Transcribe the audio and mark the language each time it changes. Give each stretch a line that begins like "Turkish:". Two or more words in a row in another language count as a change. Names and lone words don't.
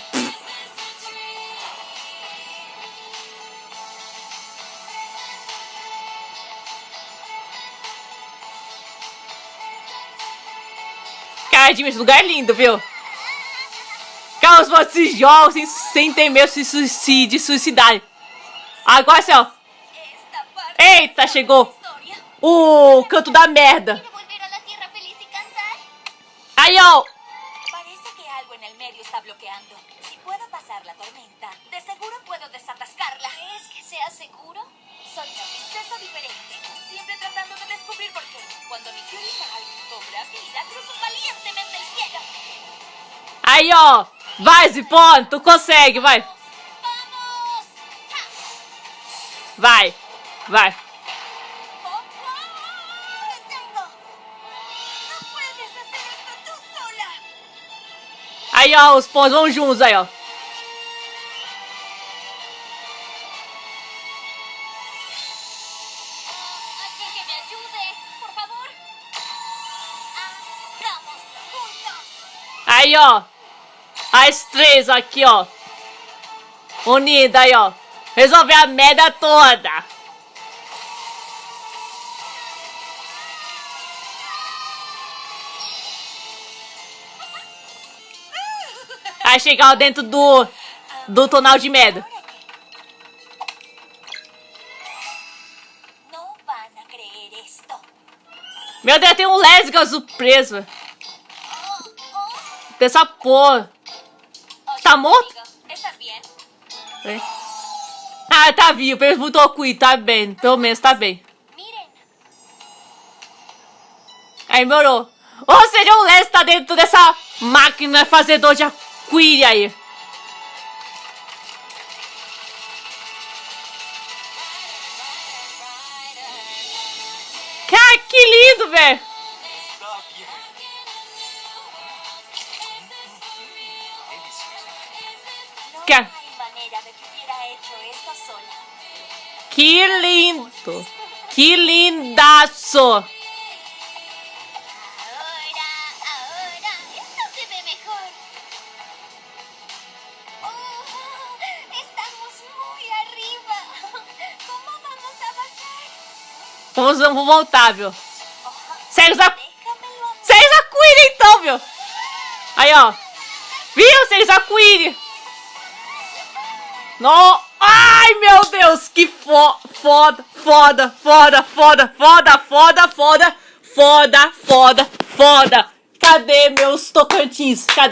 Portuguese: Cara, esse lugar é lindo, viu? Cara, os fogos se jogam sem ter medo de se suicidar. Agora assim, ó.
Spanish: Esta parte
Portuguese: Eita, chegou.
Spanish: de la historia.
Portuguese: O canto da merda.
Spanish: ¿Quiere volver a la Tierra Feliz y cantar?
Portuguese: Aí, ó.
Spanish: Parece que algo en el medio está bloqueando. Si puedo pasar la tormenta, de seguro puedo desatascarla. ¿Crees que sea seguro? Soy una princesa diferente, siempre tratando de descubrir por qué. Cuando mi Fury cobra vida, cruzo valientemente el cielo.
Portuguese: Aí, ó. Vai, Zipone, tu consegue, vai.
Spanish: ¡Vamos! ¡Ja!
Portuguese: Vai, vai.
Spanish: ¡Oh, oh! ¡Te tengo! ¡No puedes hacer esto tú sola!
Portuguese: Aí, ó, os pontos vão juntos, aí, ó.
Spanish: ¡Alguien que me ayude! ¡Por favor! ¡Hagamos juntos!
Portuguese: Aí, ó. As três aqui, ó. Unida aí, ó. Resolver a merda toda. Aí chegar dentro do tonal de merda.
Spanish: No van a creer esto.
Portuguese: Meu Deus, tem um lesga surpresa. Dessa porra.
Spanish: Oye,
Portuguese: Tá morto?
Spanish: amigo, ¿estás bien?
Portuguese: Ah, tá vivo. Ele voltou com ele, tá bem. Pelo menos tá bem. Miren. Aí melhorou. Ou seja, o Les tá dentro dessa máquina fazedor de arco-íris aí. Cara, que lindo, velho.
Spanish: Está bien. No ¿Qué? hay manera de que hubiera hecho esto sola.
Portuguese: Que lindo. Que lindaço.
Spanish: Ahora, esto se ve mejor. Oh, estamos muy arriba. ¿Cómo vamos a bajar?
Portuguese: Vamos voltar, viu? Segue os
Spanish: Déjamelo a mí.
Portuguese: Segue os arco-íris então, viu? Aí, ó. Viu? Segue os arco-íris. No... Ai, meu Deus. Que foda. Cadê meus Tocantins?